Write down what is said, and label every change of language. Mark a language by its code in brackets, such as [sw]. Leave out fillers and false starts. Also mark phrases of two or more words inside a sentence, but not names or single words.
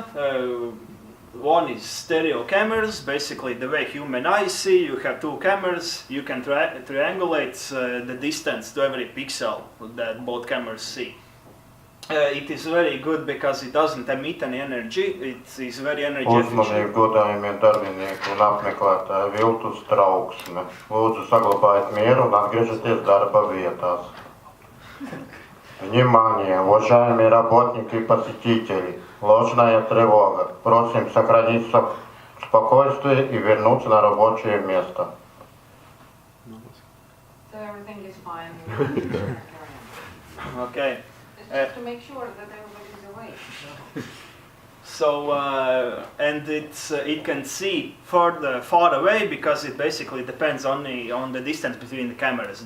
[en] One is stereo cameras, basically the way human eyes see. You have two cameras, you can triangulate the distance to every pixel that both cameras see. It is very good because it doesn't emit any energy, it is very energy efficient. [lv] Uzmanību, godājumie darbinieki un apmeklētāji, viltus trauksme. Lūdzu, saglabājiet mieru un atgriežieties darba vietās. [ru] Внимание, уважаемые работники и посетители! Ложная тревога. Просим сохранить спокойствие и вернуться на рабочее место. [en] So everything is fine. Okay. It's just to make sure that everybody's awake. So and it can see far away, because it basically depends only on the distance between the cameras.